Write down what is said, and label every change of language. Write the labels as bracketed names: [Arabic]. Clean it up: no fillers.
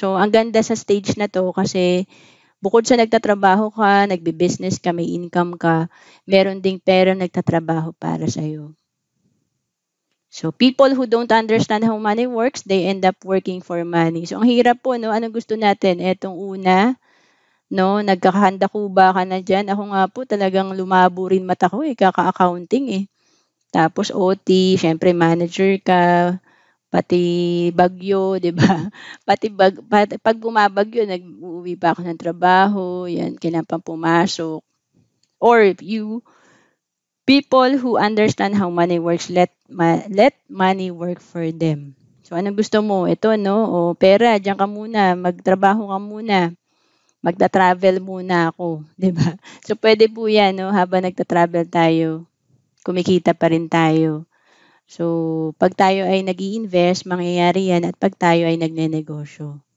[Filipino] So, ang ganda sa stage na to kasi bukod sa nagtatrabaho ka, nagbe-business ka, may income ka, meron ding pera nagtatrabaho para sa'yo. [English] So, people who don't understand how money works, they end up working for money. [Filipino] So, ang hirap po, no? Anong gusto natin? Etong una, no? Nagkakahanda ko ba ka na dyan? Ako nga po, talagang lumabo rin mata ko, kaka-accounting eh. Tapos OT, syempre manager ka, pati bagyo, 'di ba? Pag bumabagyo, nag-uuwi pa ako ng trabaho, yan, kailangan pang pumasok. [English] Or people who understand how money works, let money work for them. [Filipino] So, anong gusto mo? Ito, no? O, pera, diyan ka muna, magtrabaho ka muna. magta-travel muna ako, 'di ba? So pwede po 'yan 'no, habang nagta-travel tayo, kumikita pa rin tayo. So, 'pag tayo ay nag-i-invest, mangyayari 'yan at 'pag tayo ay nagnenegosyo.